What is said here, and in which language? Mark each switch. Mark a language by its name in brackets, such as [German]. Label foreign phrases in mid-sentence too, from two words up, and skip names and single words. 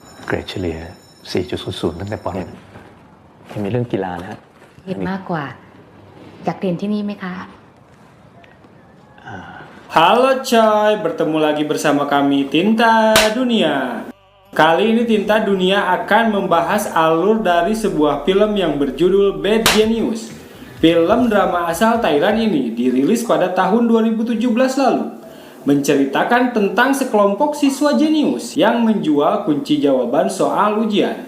[Thai] เกรดเฉลี่ย 4.00 ตั้งแต่ป .1 ยังมีเรื่องกีฬานะฮะ เรียนมากกว่า อยากเรียนที่นี่ไหมคะ [Indonesian] Halo coy, bertemu lagi bersama kami Tinta Dunia. Kali ini Tinta Dunia akan membahas alur dari sebuah film yang berjudul Bad Genius. Film drama asal Thailand ini dirilis pada tahun 2017 lalu, menceritakan tentang sekelompok siswa jenius yang menjual kunci jawaban soal ujian.